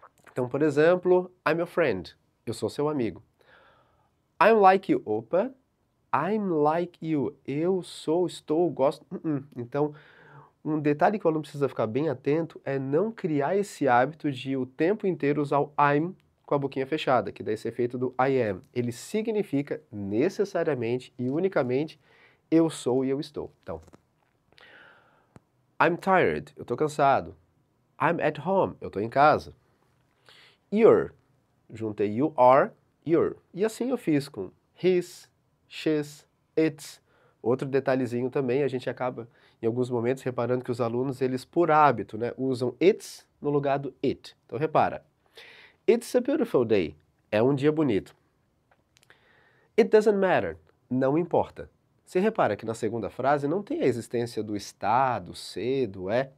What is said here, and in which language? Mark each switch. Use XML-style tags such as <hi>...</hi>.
<pt>Então, por exemplo,</pt> <en>I'm your friend,</en> <pt>eu sou seu amigo.</pt> <en>I'm like you,</en> <pt>opa, I'm like you, eu sou, estou, gosto, Então, um detalhe que o aluno precisa ficar bem atento é não criar esse hábito de o tempo inteiro usar o I'm com a boquinha fechada, que dá esse efeito do I am. Ele significa necessariamente e unicamente eu sou e eu estou. Então,</pt> <en>I'm tired,</en> <pt>eu estou cansado.</pt> <en>I'm at home,</en> <pt>eu estou em casa.</pt> <en>You're,</en> <pt>juntei</pt> <en>you are, you're.</en> <pt>E assim eu fiz com his, she's, it's. Outro detalhezinho também, a gente acaba em alguns momentos reparando que os alunos, eles por hábito, né, usam it's no lugar do it. Então repara.</pt> <en>It's a beautiful day.</en> <pt>É um dia bonito.</pt> <en>It doesn't matter.</en> <pt>Não importa. Você repara que na segunda frase não tem a existência do está, do ser, do é.</pt>